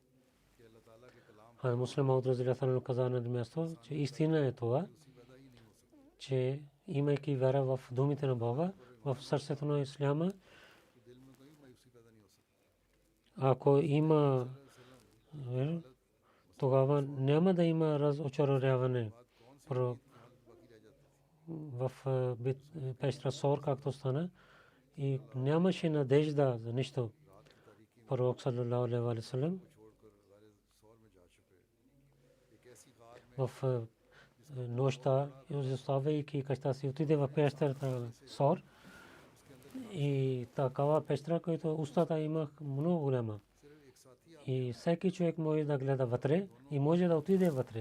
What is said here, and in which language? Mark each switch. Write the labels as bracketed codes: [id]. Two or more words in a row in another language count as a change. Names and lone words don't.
[bg] А Муслим Мауд [ar] رضي الله عنه [bg] каза на място, че истина е това, че имайки вяра в думите на Бога, в сърцето на исляма, ако има, тогава няма да има разочарование. В пещера Сор, както стана, и нямаше надежда за нищо. Пророк [ar] صلى الله عليه وسلم [bg] в нощта, оставяйки къща си, отиде в пещерата Сор. И такава пещера, която устата има много голяма. И всеки човек може да гледа вътре и може да отиде вътре.